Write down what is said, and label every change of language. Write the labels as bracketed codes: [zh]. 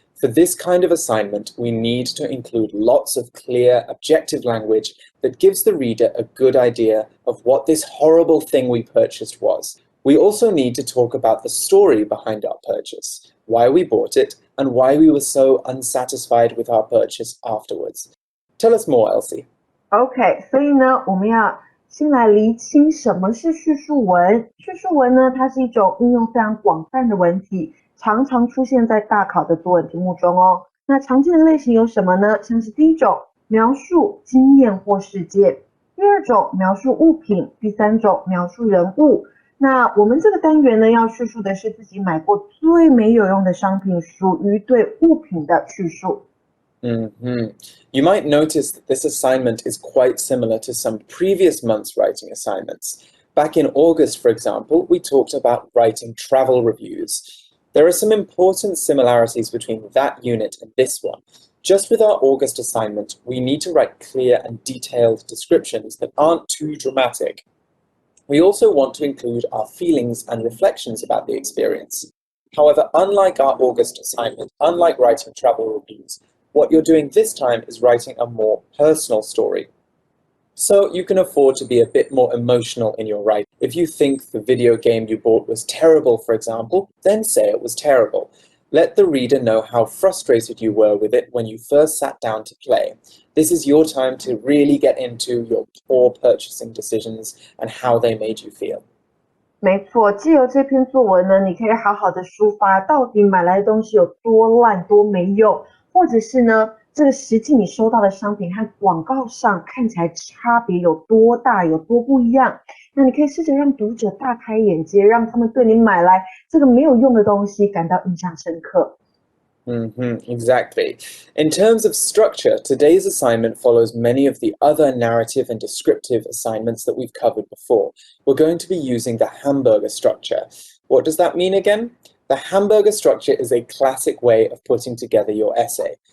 [en] For this kind of assignment, we need to include lots of clear, objective language that gives the reader a good idea of what this horrible thing we purchased was. We also need to talk about the story behind our purchase, why we bought it, and why we were so unsatisfied with our purchase afterwards. Tell us more, Elsie. [zh] OK， 所以呢，我们要先来厘清什么是叙述文。叙述文呢，它是一种运用非常广泛的文体，常常出现在大考的作文题目中哦。那常见的类型有什么呢？像是第一种，描述经验或事件；第二种，描述物品；第三种，描述人物。那我们这个单元呢，要叙述的是自己买过最没有用的商品，属于对物品的叙述。 [en] You might notice that this assignment is quite similar to some previous month's writing assignments. Back in August, for example, we talked about writing travel reviews. There are some important similarities between that unit and this one. Just with our August assignment, we need to write clear and detailed descriptions that aren't too dramatic. We also want to include our feelings and reflections about the experience. However, unlike our August assignment, unlike writing travel reviews, what you're doing this time is writing a more personal story. So you can afford to be a bit more emotional in your writing. If you think the video game you bought was terrible, for example, then say it was terrible. Let the reader know how frustrated you were with it when you first sat down to play. This is your time to really get into your poor purchasing decisions and how they made you feel. [zh] 没错，藉由这篇作文呢，你可以好好的抒发到底买来的东西有多烂、多没用，或者是呢，这个实际你收到的商品和广告上看起来差别有多大、有多不一样。那你可以试着让读者大开眼界，让他们对你买来这个没有用的东西感到印象深刻。 [en] Exactly. In terms of structure, today's assignment follows many of the other narrative and descriptive assignments that we've covered before. We're going to be using the Hamburger Structure. What does that mean again? The Hamburger Structure is a classic way of putting together your essay.